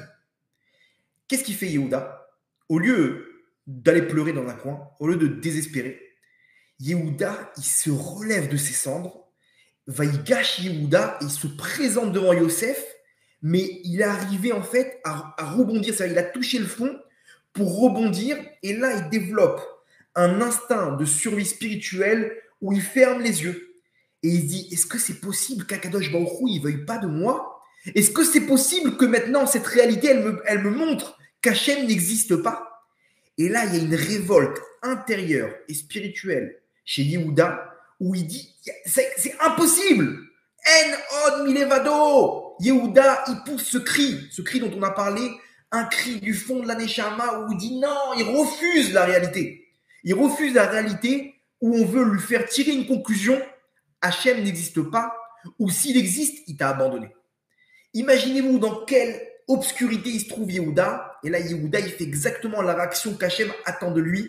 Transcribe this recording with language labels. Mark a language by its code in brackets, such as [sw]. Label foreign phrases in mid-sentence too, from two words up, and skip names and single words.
[fr] Qu'est-ce qu'il fait Yehuda? Au lieu d'aller pleurer dans un coin, au lieu de désespérer, Yehuda, il se relève de ses cendres, Vaïgash Yehuda, il se présente devant Yosef, mais il est arrivé en fait à rebondir, c'est-à-dire il a touché le fond pour rebondir, et là il développe un instinct de survie spirituelle où il ferme les yeux, et il se dit, est-ce que c'est possible qu' [he] הקדוש ברוך הוא, [fr] il ne veuille pas de moi? Est-ce que c'est possible que maintenant cette réalité, elle me montre qu'Hachem n'existe pas? Et là, il y a une révolte intérieure et spirituelle chez Yehuda où il dit c'est impossible. [he] אין עוד מלבדו. [fr] Yehuda, il pousse ce cri dont on a parlé, un cri du fond de la Neshama où il dit non, il refuse la réalité. Il refuse la réalité où on veut lui faire tirer une conclusion. Hachem n'existe pas, ou s'il existe, il t'a abandonné. Imaginez-vous dans quelle obscurité il se trouve Yehuda, et là Yehuda il fait exactement la réaction qu'Hachem attend de lui.